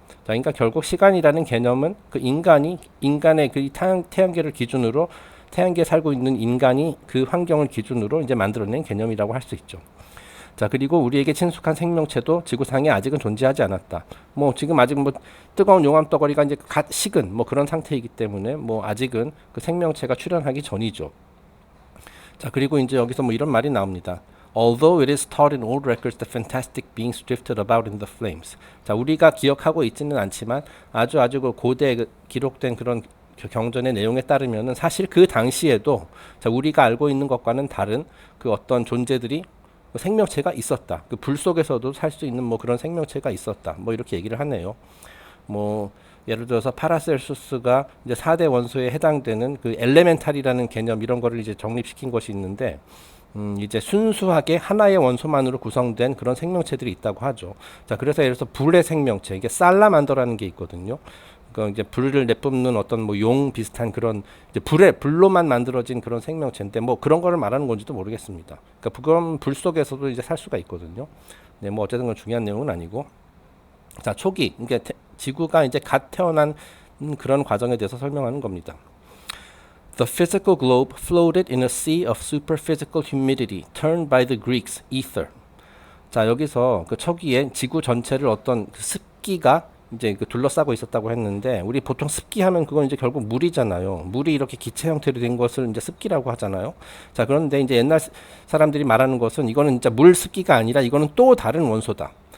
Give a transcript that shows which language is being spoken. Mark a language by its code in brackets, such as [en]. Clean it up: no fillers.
[ko] 자, 그러니까 결국 시간이라는 개념은 그 인간의 그 태양계를 기준으로, 태양계에 살고 있는 인간이 그 환경을 기준으로 이제 만들어낸 개념이라고 할 수 있죠. 자, 그리고 우리에게 친숙한 생명체도 지구상에 아직은 존재하지 않았다. 뭐 지금 아직 뭐 뜨거운 용암 덩어리가 이제 갓 식은 뭐 그런 상태이기 때문에 뭐 아직은 그 생명체가 출현하기 전이죠. 자, 그리고 이제 여기서 뭐 이런 말이 나옵니다. [en] Although it is taught in old records that fantastic beings drifted about in the flames. [ko] 자, 우리가 기억하고 있지는 않지만 아주 그 고대에 기록된 그런 경전의 내용에 따르면은 사실 그 당시에도, 자, 우리가 알고 있는 것과는 다른 그 어떤 존재들이, 생명체가 있었다. 그 불 속에서도 살 수 있는 뭐 그런 생명체가 있었다. 뭐 이렇게 얘기를 하네요. 뭐 예를 들어서 파라셀수스가 이제 4대 원소에 해당되는 그 엘레멘탈이라는 개념, 이런 거를 이제 정립시킨 것이 있는데, 이제 순수하게 하나의 원소만으로 구성된 그런 생명체들이 있다고 하죠. 자, 그래서 예를 들어서 불의 생명체, 이게 살라만더라는 게 있거든요. 그 이제 불을 내뿜는 어떤 뭐 용 비슷한 그런 이제 불로만 만들어진 그런 생명체인데, 뭐 그런 거를 말하는 건지도 모르겠습니다. 그러니까 그런 불 속에서도 이제 살 수가 있거든요. 네, 뭐 어쨌든 건 중요한 내용은 아니고. 자, 초기, 그러니까 지구가 이제 갓 태어난 그런 과정에 대해서 설명하는 겁니다. [en] The physical globe floated in a sea of superphysical humidity, turned by the Greeks ether. [ko] 자, 여기서 그 초기에 지구 전체를 어떤 그 습기가 이제 그 둘러싸고 있었다고 했는데, 우리 보통 습기 하면 그건 이제 결국 물이잖아요. 물이 이렇게 기체 형태로 된 것을 이제 습기라고 하잖아요. 자, 그런데 이제 옛날 사람들이 말하는 것은 이거는 진짜 물 습기가 아니라 이거는 또 다른 원소다.